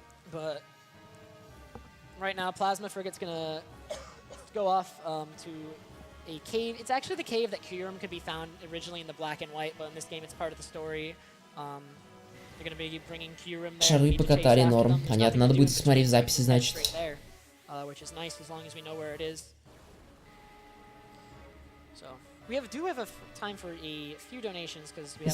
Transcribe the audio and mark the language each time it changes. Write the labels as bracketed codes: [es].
[en] But right now, Plasma Frigate's gonna go off to a cave. It's actually the cave that Kyurem could be found originally in the black and white, but in this game it's part of the story. They're gonna be bringing Kyurem there. [ru] Шары покатали норм. Понятно, надо будет смотреть в записи, значит. [en] Which is nice as long as we know where it is. So we do have time for a few donations because we have